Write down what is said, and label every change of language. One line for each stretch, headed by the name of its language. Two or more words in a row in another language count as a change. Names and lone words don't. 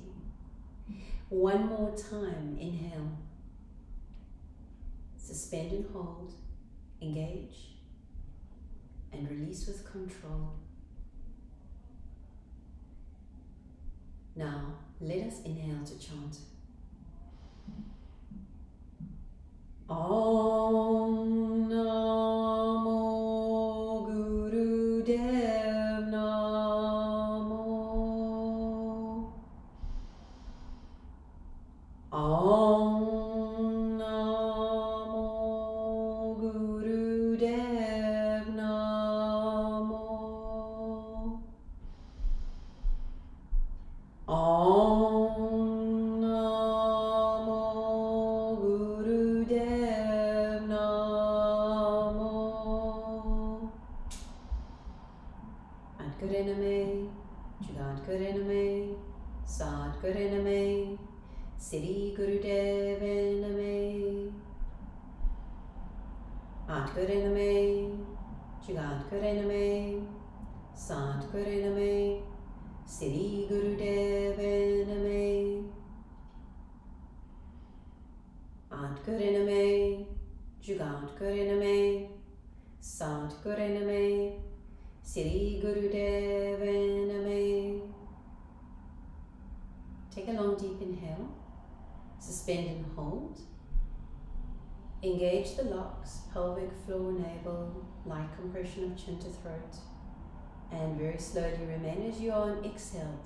English: One more time. Inhale. Suspend and hold. Engage. And release with control. Now, let us inhale to chant.
Punjabi: ਓਂ ਨਮੋ ਗੁਰਦੇਵ ਨਮੋ. ਓਂ ਨਮੋ ਗੁਰਦੇਵ ਨਮੋ. ਓਂ ਨਮੋ ਗੁਰਦੇਵ ਨਮੋ. ਆਦ ਗੁਰੇਨਮੇ, ਜੁਗਤ ਗੁਰੇਨਮੇ, ਸਦ ਗੁਰੇਨਮੇ, ਸਿੱਧੀ ਗੁਰਦੇਵਨਮੇ. ਆਦ ਗੁਰੇਨਮੇ, ਜੁਗਤ ਗੁਰੇਨਮੇ, ਸਦ ਗੁਰੇਨਮੇ, ਸਿੱਧੀ ਗੁਰਦੇਵਨਮੇ. ਆਦ ਗੁਰੇਨਮੇ, ਜੁਗਤ ਗੁਰੇਨਮੇ, ਸਦ ਗੁਰੇਨਮੇ, ਸਿੱਧੀ ਗੁਰਦੇਵਨਮੇ.
English: Take a long deep inhale. Suspend and hold. Engage the locks, pelvic floor, navel, light compression of chin to throat. And very slowly remain as you are on exhale.